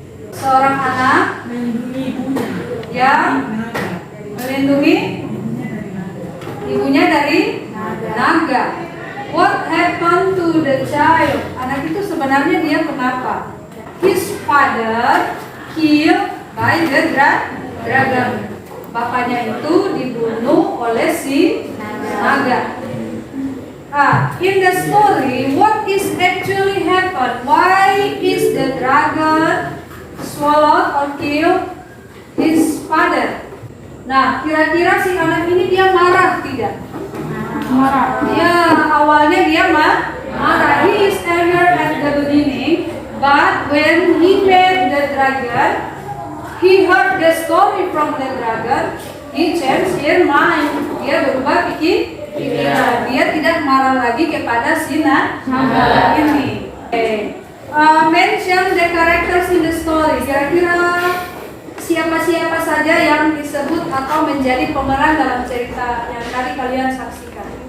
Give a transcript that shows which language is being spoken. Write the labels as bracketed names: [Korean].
[Indonesian] Seorang anak yang melindungi ibunya dari naga. [English] What happened to the child? [Indonesian] Anak itu sebenarnya dia kenapa? [English] His father killed by the dragon. [Indonesian] Bapaknya itu dibunuh oleh si naga. [English] In the story, what is actually happened? Why is the dragon swallowed or killed his father? [Indonesian] Nah, kira-kira si anak ini dia marah tidak? Marah. Ya, awalnya dia marah. [English] He is angry at the beginning, but when he met the dragon, he heard the story from the dragon, he changed his mind. [Indonesian] Dia berubah pikiran. Dia tidak marah lagi kepada si naga ini. [English] Mention the characters in the story. [Indonesian] Kira-kira siapa-siapa saja yang disebut atau menjadi pemeran dalam cerita yang tadi kalian saksikan?